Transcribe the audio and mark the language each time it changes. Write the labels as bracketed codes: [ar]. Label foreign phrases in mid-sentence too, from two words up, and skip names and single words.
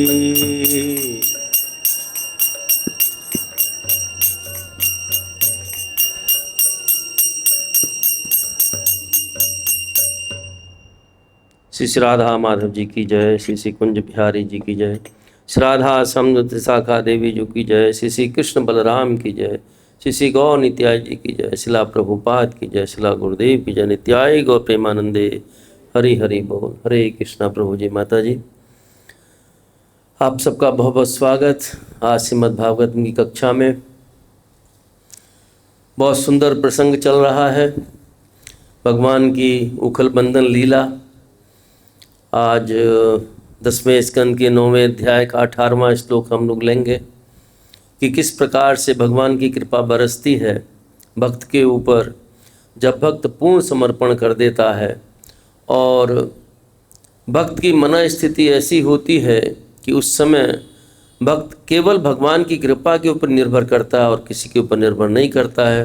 [hi] श्री राधा माधव जी की जय, श्री कुंज बिहारी जी की जय, श्री राधा समुद्र त्रिशाखा देवी जी की जय, श्री कृष्ण बलराम की जय, श्री गौ नित्याय जी की जय, शिला प्रभुपाद की जय, शिला गुरुदेव की जय। नित्याय गौ प्रेमानंदे हरि हरि बोल। हरे कृष्णा। प्रभु जी माता जी आप सबका बहुत बहुत स्वागत। आज श्रीमद् भागवत की कक्षा में बहुत सुंदर प्रसंग चल रहा है, भगवान की उखल बंधन लीला। आज 10वें स्कंद के 9वें अध्याय का 18वां श्लोक हम लोग लेंगे कि किस प्रकार से भगवान की कृपा बरसती है भक्त के ऊपर जब भक्त पूर्ण समर्पण कर देता है और भक्त की मन स्थिति ऐसी होती है कि उस समय भक्त केवल भगवान की कृपा के ऊपर निर्भर करता है और किसी के ऊपर निर्भर नहीं करता है।